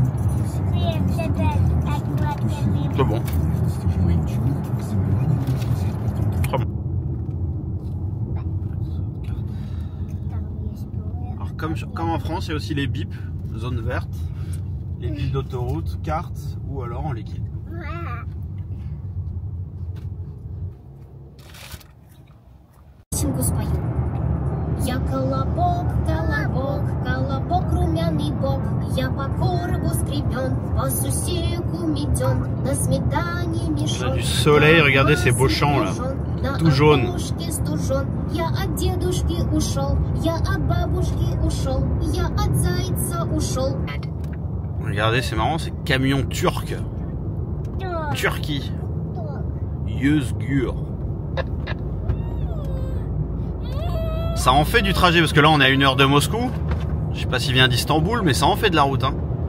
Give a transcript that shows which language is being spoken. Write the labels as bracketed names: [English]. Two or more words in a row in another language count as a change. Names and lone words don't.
[French] C'est bon. Alors comme en France, il y a aussi les bips, zone verte, les bips d'autoroute, carte ou alors en liquide. [Russian] Я колобок, колобок, колобок, румяный бок. Я по коробу скребен, по сусеку метен, на сметане мешок. [French] On a du soleil, regardez ces beaux champs là, tout jaune. [Russian] Я от дедушки ушел, я от бабушки ушел, я от зайца ушел. [French] Regardez, c'est marrant, c'est camion turc. Turquie. Yezgur. Ça en fait du trajet parce que là on est à 1 heure de Moscou. Je sais pas s'il vient d'Istanbul, mais ça en fait de la route hein.